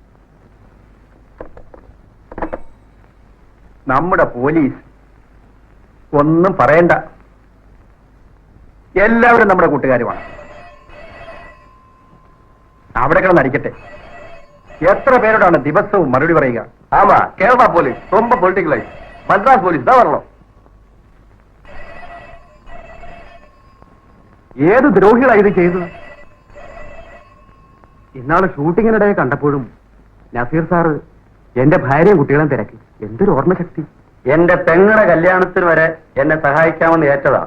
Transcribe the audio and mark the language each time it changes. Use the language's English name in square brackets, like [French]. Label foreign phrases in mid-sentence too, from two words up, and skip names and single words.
[Malayalam] നമ്മുടെ പോലീസ് ഒന്നും പറയണ്ട, എല്ലാവരും നമ്മുടെ കൂട്ടുകാരുമാണ്. അവിടെ കിടന്ന് അടിക്കട്ടെ. എത്ര പേരോടാണ് ദിവസവും മറുപടി പറയുക? [Tamil] ஆமா, கேரளா போலீஸ் ரொம்ப பொலிட்டிக்கலைஸ். மദ്ராஸ் போலீஸ் தான் வரணும். [Malayalam] ഏത് ദ്രോഹികളാണ് ഇത് ചെയ്തത്? ഇന്നാള് ഷൂട്ടിങ്ങിനിടെ കണ്ടപ്പോഴും നസീർ സാറ് എന്റെ ഭാര്യയും കുട്ടികളെയും തിരക്കി. എന്തൊരു ഓർമ്മശക്തി! എന്റെ പെങ്ങളുടെ കല്യാണത്തിന് വരെ എന്നെ സഹായിക്കാമെന്ന് ഏറ്റതാ.